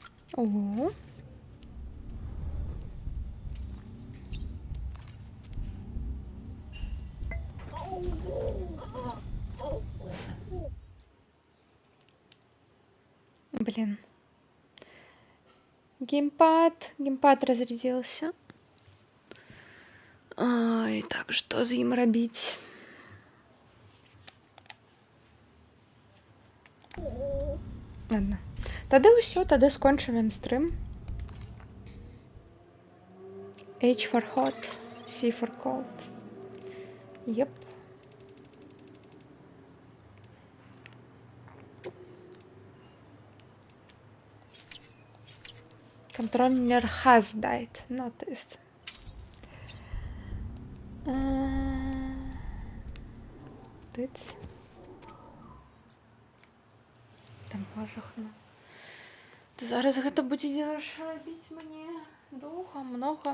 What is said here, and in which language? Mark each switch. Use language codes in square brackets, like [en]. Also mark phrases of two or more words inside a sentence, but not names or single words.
[ru] О. Блин. Геймпад разрядился. [be] Ай, так, что з ім рабіць? [ru] Ладно. [be] Тады ўсё, тады скончым стрим. [en] H for hot, C for cold. Yep. Controller has died, noticed. Тыц. [be] Там пожахну. Зараз гэта будзе рабіць мне доўга, много.